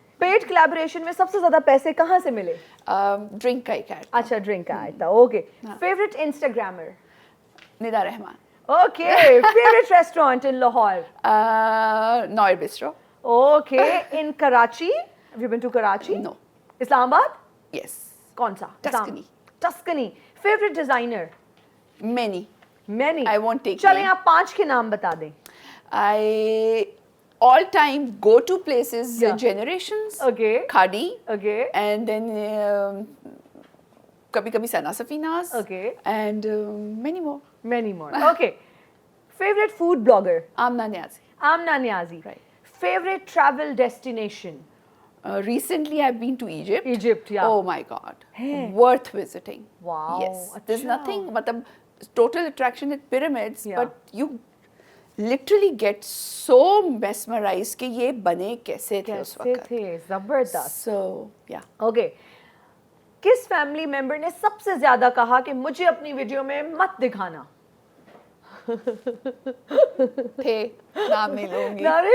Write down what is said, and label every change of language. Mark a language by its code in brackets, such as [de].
[ur] Paid collaboration میں سب سے زیادہ پیسے کہاں سے ملے؟ ڈرنک کا ایک ایڈ. اچھا, ڈرنک کا ایڈ تھا. Okay. Favourite Instagrammer? Nida Rahman. [en] Okay. Favourite restaurant in Lahore? Noir Bistro. Okay. In Karachi, have you been to Karachi? No. [ur] اسلام آباد؟ [en] Yes. [ur] کون سا؟ Tuscany. [en] Tuscany. Favourite designer? Many. Many. I won't take [ur] چلیں [en] name. [ur] آپ 5 کے نام بتا دیں. [en] I all time go to places, Generations, Okay. Khadi, Okay. and then [ur] kabhi kabhi [en] Sana Safinas, Okay. and many more. Many more. Okay. Favorite food blogger? Amna Niazi. Amna Niazi. Right. Favorite travel destination? Recently I've been to Egypt. Egypt, yeah. Oh my God. Hey. Worth visiting. Wow. Yes. There's [ur] Achha. [en] nothing, matlab total attraction at pyramids, Yeah. but you literally get so mesmerized [ur] کہ یہ بنے کیسے تھے اس کیسے وقت. تھے؟ زبردست. [en] So yeah. Okay. [ur] کس فیملی ممبر نے سب سے زیادہ کہا کہ مجھے اپنی ویڈیو میں مت دکھانا؟ تھے, نام نہیں لوں گی.